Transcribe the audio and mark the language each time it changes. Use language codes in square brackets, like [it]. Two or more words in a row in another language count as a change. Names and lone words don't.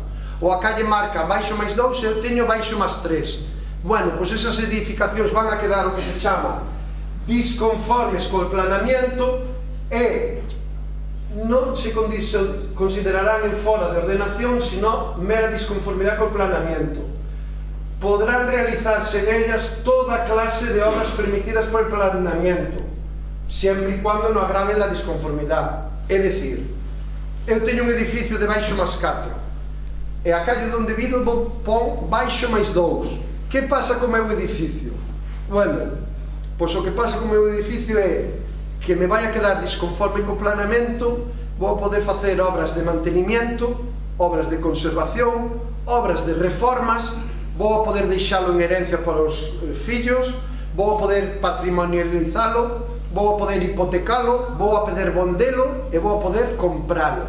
[gl] Ou a calle marca baixo máis 2 e eu teño baixo máis 3. Bueno, pois esas edificacións van a quedar o que se chama disconformes co planeamento e non se considerarán en fora de ordenación, sino mera disconformidade co planeamento. [es] Podrán realizarse en ellas toda clase de obras permitidas por el planeamiento, siempre y cuando no agraven la disconformidade. [gl] É dicir, eu teño un edificio de baixo máis 4 e a calle onde vivo pon baixo máis 2. Que pasa co meu edificio? Bueno, pois o que pasa co meu edificio é que me vai a quedar disconforme co planeamento, vou poder facer obras de mantenimiento, obras de conservación, obras de reformas, vou a poder deixalo en herencia para os fillos, vou a poder patrimonializalo, vou a poder hipotecalo, vou a poder vendelo e vou a poder compralo.